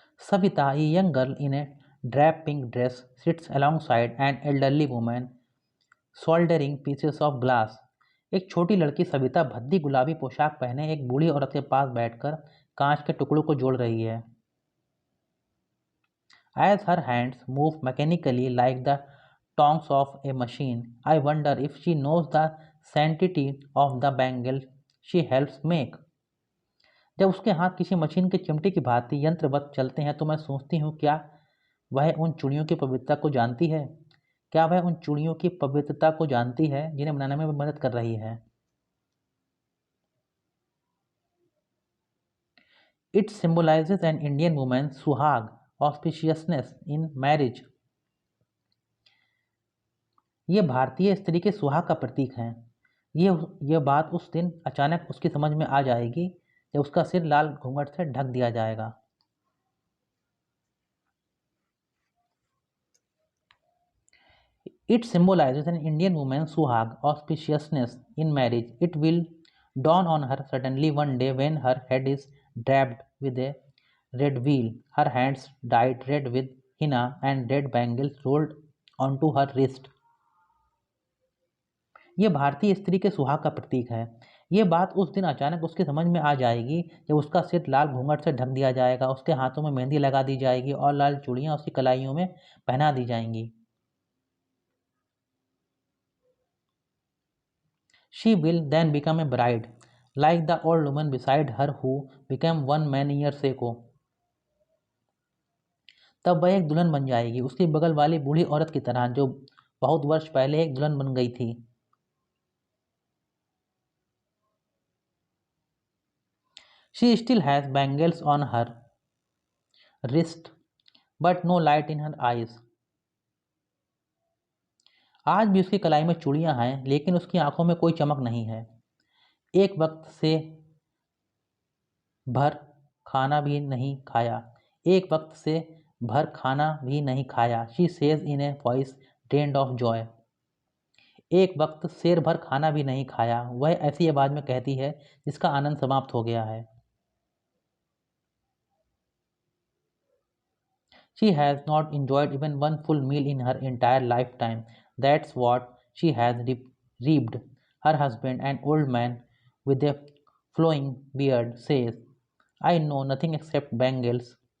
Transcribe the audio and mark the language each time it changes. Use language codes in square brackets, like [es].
[en] Savita, a young girl in a drab pink dress, sits alongside an elderly woman soldering pieces of glass. [hi] एक छोटी लड़की सविता भद्दी गुलाबी पोशाक पहने एक बूढ़ी औरत के पास बैठकर कांच के टुकड़ों को जोड़ रही है। [en] As her hands move mechanically like the tongs of a machine, I wonder if she knows the sanctity of the bangle she helps make. [hi] जब उसके हाथ किसी मशीन के चिमटे की भांति यंत्रवत चलते हैं तो मैं सोचती हूँ क्या वह उन चूड़ियों की पवित्रता को जानती है? क्या वह उन चूड़ियों की पवित्रता को जानती है जिन्हें बनाने में मदद कर रही है? [en] It symbolizes an Indian woman's suhag, auspiciousness in marriage. [hi] ये भारतीय स्त्री के सुहाग का प्रतीक है। यह बात उस दिन अचानक उसकी समझ में आ जाएगी जब उसका सिर लाल घूंघट से ढक दिया जाएगा। [en] It symbolizes an Indian woman's suhag, auspiciousness in marriage. It will dawn on her suddenly one day when her head is dabbed with a red wheel, her hands dyed red with henna, and red bangles rolled onto her wrist. [hi] ये भारतीय स्त्री के सुहाग का प्रतीक है। ये बात उस दिन अचानक उसकी समझ में आ जाएगी जब उसका सिर लाल घूंघट से ढक दिया जाएगा, उसके हाथों में मेहंदी लगा दी जाएगी और लाल चूड़ियाँ उसकी कलाइयों में पहना दी जाएंगी। [en] She will then become a bride, like the old woman beside her who became one many years ago. [hi] तब वह एक दुल्हन बन जाएगी, उसकी बगल वाली बूढ़ी औरत की तरह जो बहुत वर्ष पहले एक दुल्हन बन गई थी। [en] She still has bangles on her wrist, but no light in her eyes. [hi] आज भी उसकी कलाई में चूड़ियां हैं, लेकिन उसकी आंखों में कोई चमक नहीं है। एक वक्त से भर खाना भी नहीं खाया, एक वक्त से भर खाना भी नहीं खाया। [en] She says in a voice drained of joy. [hi] एक वक्त शेर भर खाना भी नहीं खाया, वह ऐसी आवाज में कहती है जिसका आनंद समाप्त हो गया है। [en] She has not enjoyed even one full meal in her entire lifetime. That's what she has reaped. Her husband, an old man with a flowing beard, says, I know nothing except bangles.